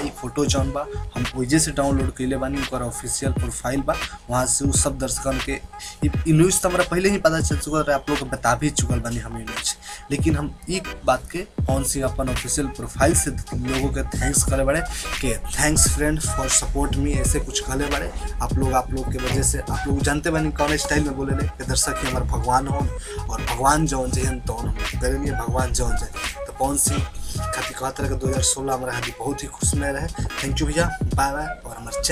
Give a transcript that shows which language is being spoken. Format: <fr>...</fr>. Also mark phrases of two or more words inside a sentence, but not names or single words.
<bho>ई फोटो जौन बा हम ओइजे से डाउनलोड कइले बानी, ओकर</bho> <en>official profile</en> <bho>बा, वहाँ से उ सब दर्शकन के ई न्यूज़ तो हमरा पहले ही पता चल चुकल रहे, आप लोग को बता भी चुकल बानी हम न्यूज़। लेकिन हम एक बात के पवन सिंह अपन</bho> <en>official profile</en> <bho>से लोगों के थैंक्स करे बाड़े कि</bho> <en>thanks friend for support me,</en> <bho>ऐसे कुछ कहले बाड़े। आप लोग के वजह से आप लोग जानते बानी कौन स्टाइल में बोले कि दर्शक ही हमारे भगवान हो और भगवान जौन जहन तौन हम करेंगे, भगवान जौन जाए। तो पवन सिंह खातिर कहते रहे कि 2016 हमारा खातिर बहुत ही खुश में रहे।</bho> <en>thank you भैया, bye bye।</en>